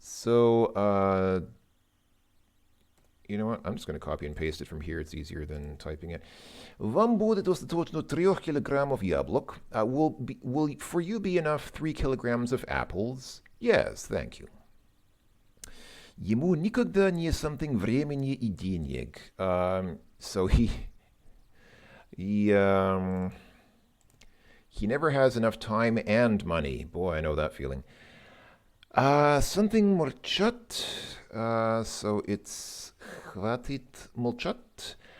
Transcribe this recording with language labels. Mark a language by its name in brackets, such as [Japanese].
[English] So, you know what? I'm just going to copy and paste it from here. It's easier than typing it. [Russian] Вам будет достаточно 3 килограммов яблок. [English] Will for you be enough 3 kilograms of apples? Yes, thank you. Ему никогда не something времени и денег. So he never has enough time and money. Boy, I know that feeling. Something молчат. So it's хватит молчат.